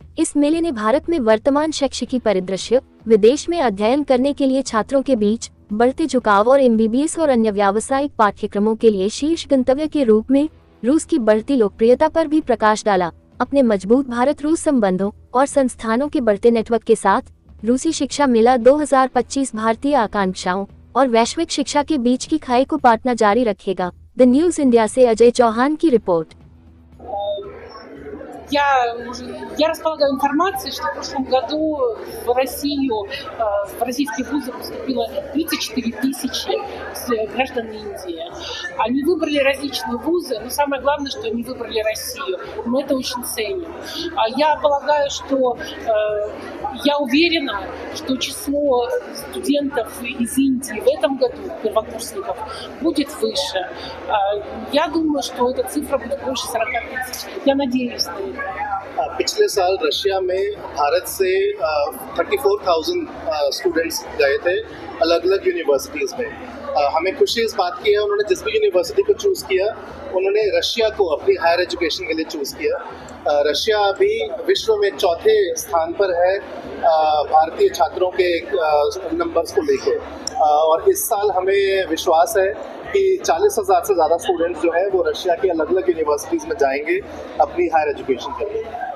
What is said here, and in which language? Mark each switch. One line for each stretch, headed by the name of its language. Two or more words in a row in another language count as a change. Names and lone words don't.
Hindi: इस मेले ने भारत में वर्तमान शैक्षिक परिदृश्य, विदेश में अध्ययन करने के लिए छात्रों के बीच बढ़ते झुकाव और MBBS और अन्य व्यावसायिक पाठ्यक्रमों के लिए शीर्ष गंतव्य के रूप में रूस की बढ़ती लोकप्रियता पर भी प्रकाश डाला। अपने मजबूत भारत-रूस संबंधों और संस्थानों के बढ़ते नेटवर्क के साथ रूसी शिक्षा मेला 2025 भारतीय आकांक्षाओं और वैश्विक शिक्षा के बीच की खाई को पाटना जारी रखेगा। द न्यूज इंडिया से अजय चौहान की रिपोर्ट।
Russian: Я располагаю информацией, что в прошлом году в Россию, в российские вузы поступило 34 тысячи граждан Индии. Они выбрали различные вузы, но самое главное, что они выбрали Россию. Мы это очень ценим. Я полагаю, что я уверена, что число студентов из Индии в этом году, первокурсников, будет выше. Я думаю, что эта цифра будет больше 40 тысяч. Я надеюсь на это.
Hindi: पिछले साल रशिया में भारत से 34,000 स्टूडेंट्स गए थे अलग अलग यूनिवर्सिटीज़ में। हमें खुशी इस बात की है, उन्होंने जिस भी यूनिवर्सिटी को चूज़ किया, उन्होंने रशिया को अपनी
English: higher education
Hindi: के लिए चूज़ किया। रशिया अभी विश्व में 4थे स्थान पर है भारतीय छात्रों के नंबर्स को लेकर, और इस साल हमें विश्वास है कि 40,000 से ज़्यादा स्टूडेंट्स जो है वो रशिया की अलग अलग यूनिवर्सिटीज़ में जाएंगे अपनी
English: higher education
Hindi: के लिए।